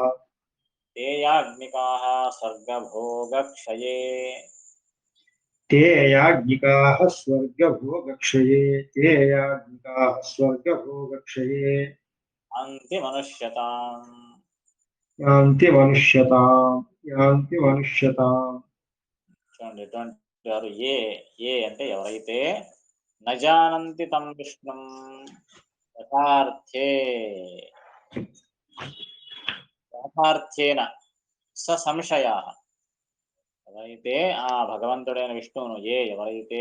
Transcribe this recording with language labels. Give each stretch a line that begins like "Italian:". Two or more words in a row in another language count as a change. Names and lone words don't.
Sanskrit: ते याज्ञिकाः स्वर्गभोगक्षये ते याज्ञिकाः स्वर्गभोगक्षये ते याज्ञिकाः स्वर्गभोगक्षये अन्तिमनुष्यताम् యాంతి మనుష్యతాం యాంతి మనుష్యతాం
Telugu: చూడండి 26 ఏ అంటే ఎవరైతే
Sanskrit: నజానంతి తం విష్ణుం యథార్థే యథార్థేన స సంశయాః
Telugu: ఎవరైతే ఆ భగవంతుడైన విష్ణువును ఎవరైతే